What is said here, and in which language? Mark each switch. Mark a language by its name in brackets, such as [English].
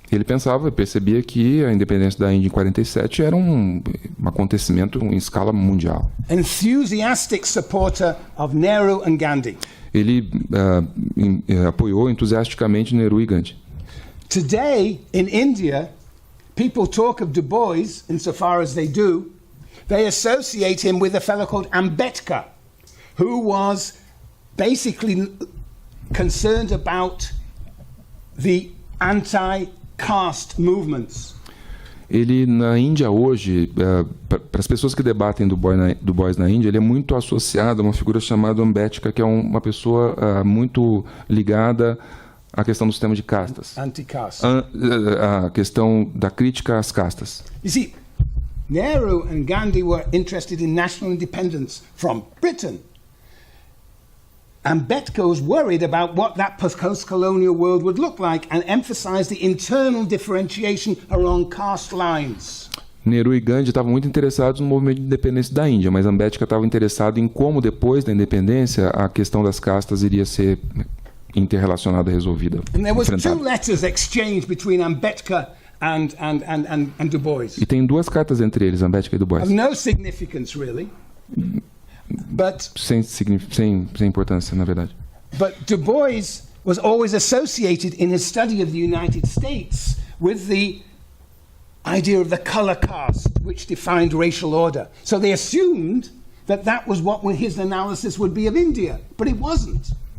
[Portuguese] Ele percebia que a independência da Índia em 47 era um acontecimento em escala mundial. [English] Enthusiastic supporter of Nehru and Gandhi. [Portuguese] Ele apoiou entusiasticamente Nehru e Gandhi. [English] Today, in India, people talk of Du Bois, insofar as they do, they associate him with a fellow called Ambedkar, who was basically concerned about the anti-caste movements. [Portuguese] Ele, na Índia hoje, para as pessoas que debatem Du Bois na Índia, ele é muito associado a uma figura chamada Ambedkar, que é uma pessoa muito ligada à questão do sistema de castas. [English] Anti-caste. [Portuguese] A questão da crítica às castas. [English] You see, Nehru and Gandhi were interested in national independence from Britain. Ambedkar was worried about what that post-colonial world would look like and emphasized the internal differentiation along caste lines. [Portuguese] Nehru e Gandhi estavam muito interessados no movimento de independência da Índia, mas Ambedkar estava interessado em como, depois da independência, a questão das castas iria ser interrelacionada e resolvida. [English] And there was two letters exchanged between Ambedkar and Du Bois. [Portuguese] E tem duas cartas entre eles, Ambedkar e Du Bois. [English] Of no significance, really. But [Portuguese] sem importância, na verdade. [English] But Du Bois was always associated in his study of the United States with the idea of the color caste, which defined racial order. So they assumed that that was what his analysis would be of India, but it wasn't.